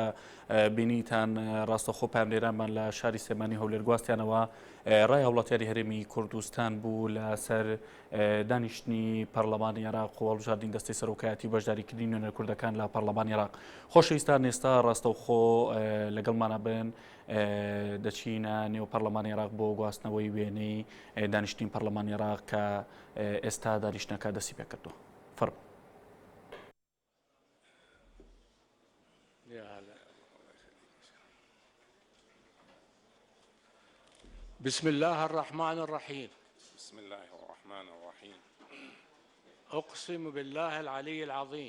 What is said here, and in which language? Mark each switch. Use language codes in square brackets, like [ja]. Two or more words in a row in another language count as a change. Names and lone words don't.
[ckb] بینیتان ڕاستەخۆ پایابدێرانمان لە شاری سلێمانی هەولێر گواستیانەوە ڕای هەوڵاتیاری هەرێمی کوردستان بوو لەسەر دانیشتنی پەرلەمانی عێراق و هەڵبژاردنی دەستەی سەرۆکایەتی بەشداریکردنی نوێنەر کوردەکان لە پەرلەمانی عێراق خۆشەویستان ئێستا ڕاستەوخۆ لەگەڵمانە بن دەچینە نێو پەرلەمانی عێراق بۆ گواستنەوەی وێنەی دانیشتنی پەرلەمانی عێراق کە ئێستا دانیشتنەکە دەستی پێ کردووە فەرموو [ar] بسم الله الرحمن الرحيم بسم الله الرحمن الرحيم أقسم بالله العلي العظيم